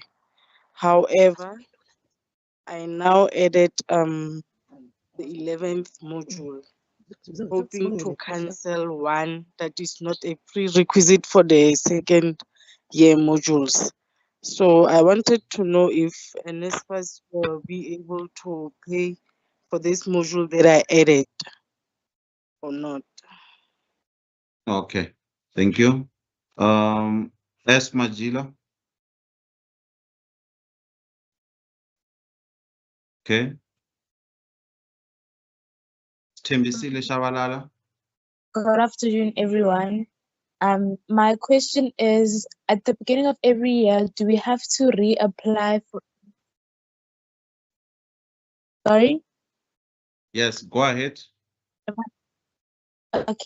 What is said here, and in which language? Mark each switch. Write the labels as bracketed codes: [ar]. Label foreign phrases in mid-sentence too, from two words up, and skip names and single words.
[en] However, I now added the 11th module, hoping to cancel one that is not a prerequisite for the second year modules. So I wanted to know if Nsfas will be able to pay for this module that I added or not. Okay, thank you. S. Majila. Okay. Tembisile Shabalala. Good afternoon, everyone. My question is, at the beginning of every year, do we have to reapply for? Sorry? Yes, go ahead. Okay.